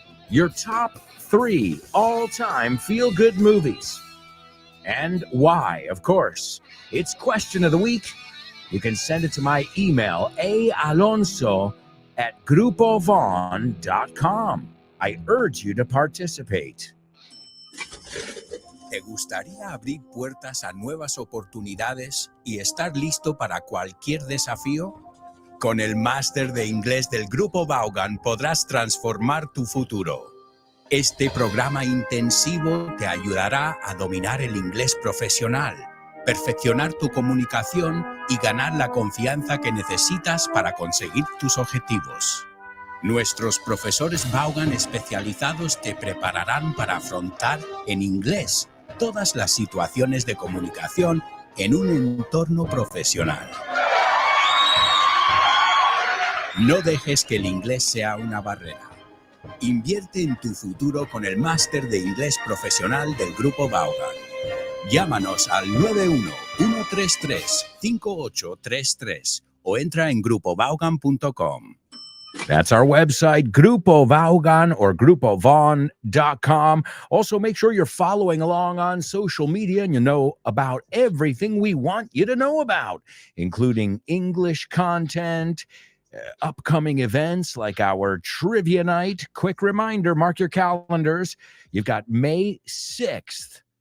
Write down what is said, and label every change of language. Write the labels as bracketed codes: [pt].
[en] Your top 3 all-time feel-good movies. And why, of course. It's question of the week. You can send it to my email, aalonso@grupovon.com. I urge you to participate. [es] ¿Te gustaría abrir puertas a nuevas oportunidades y estar listo para cualquier desafío? Con el máster de inglés del Grupo Vaughan podrás transformar tu futuro. Este programa intensivo te ayudará a dominar el inglés profesional, perfeccionar tu comunicación y ganar la confianza que necesitas para conseguir tus objetivos. Nuestros profesores Vaughan especializados te prepararán para afrontar en inglés todas las situaciones de comunicación en un entorno profesional. No dejes que el inglés sea una barrera. Invierte en tu futuro con el máster de inglés profesional del Grupo Vaughan. Llámanos al 91-133-5833 o entra en grupovaughan.com. [en] That's our website, Grupo Vaughan or grupovon.com. Also, make sure you're following along on social media and you know about everything we want you to know about, including English content, upcoming events like our trivia night. Quick reminder, mark your calendars. You've got May 6th.